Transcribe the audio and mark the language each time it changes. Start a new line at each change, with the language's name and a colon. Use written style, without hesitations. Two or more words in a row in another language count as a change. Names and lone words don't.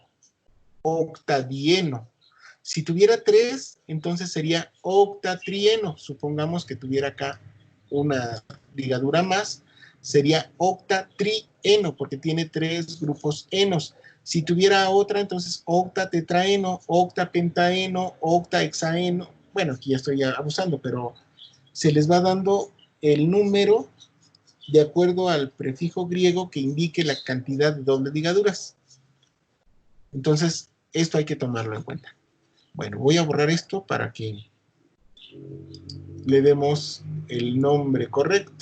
Spanish: Octadieno. Si tuviera 3, entonces sería octatrieno. Supongamos que tuviera acá una ligadura más, sería octatrieno, porque tiene 3 grupos enos. Si tuviera otra, entonces octatetraeno, octapentaeno, octahexaeno. Bueno, aquí ya estoy abusando, pero se les va dando el número de acuerdo al prefijo griego que indique la cantidad de dobles ligaduras. Entonces, esto hay que tomarlo en cuenta. Bueno, voy a borrar esto para que le demos el nombre correcto.